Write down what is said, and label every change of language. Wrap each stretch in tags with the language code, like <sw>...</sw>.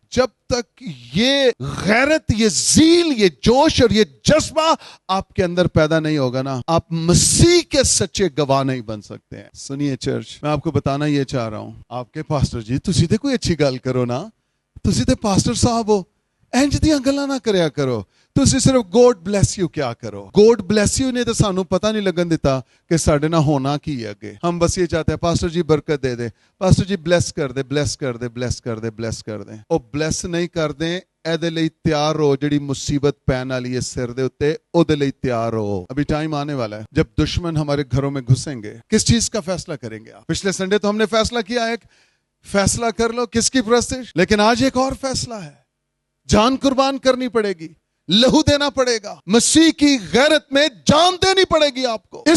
<ur>جب تک یہ غیرت, یہ ذیل, یہ جوش اور یہ جذبہ آپ کے اندر پیدا نہیں ہوگا نا, آپ مسیح کے سچے گواہ نہیں بن سکتے ہیں. سنیے چرچ, میں آپ کو بتانا یہ چاہ رہا ہوں, آپ کے پاسٹر جی</ur> <pa>تسی تے کوئی اچھی گل کرو نا, تسی تے پاسٹر صاحب ہو, انج دیاں گلاں نہ کریا کرو, تسی صرف گوڈ بلیس یو کیا کرو. گوڈ بلیس یو نے تو سانو پتہ نہیں لگن دیتا کہ ساڈے نہ ہونا کی ہے اگے.</pa> <ur>ہم بس یہ چاہتے ہیں پاسٹر جی برکت دے دے, پاسٹر جی بلیس کر دے, بلیس کر دے, بلیس کر دے, بلیس کر دے.</ur> <pa>او بلیس نہیں کر دیں, اے دے لئی تیار ہو جڑی مصیبت پین والی ہے سر دے اوتے, او دے لئی تیار ہو.</pa> <ur>ابھی ٹائم آنے والا ہے جب دشمن ہمارے گھروں میں گھسیں گے. کس چیز کا فیصلہ کریں گے آپ؟ پچھلے سنڈے تو ہم نے فیصلہ کیا, ایک فیصلہ کر لو کس کی پرستش, لیکن آج ایک اور فیصلہ ہے. جان قربان کرنی پڑے گی, لہو دینا پڑے گا, مسیح کی غیرت میں جان دینی پڑے گی آپ کو.</ur>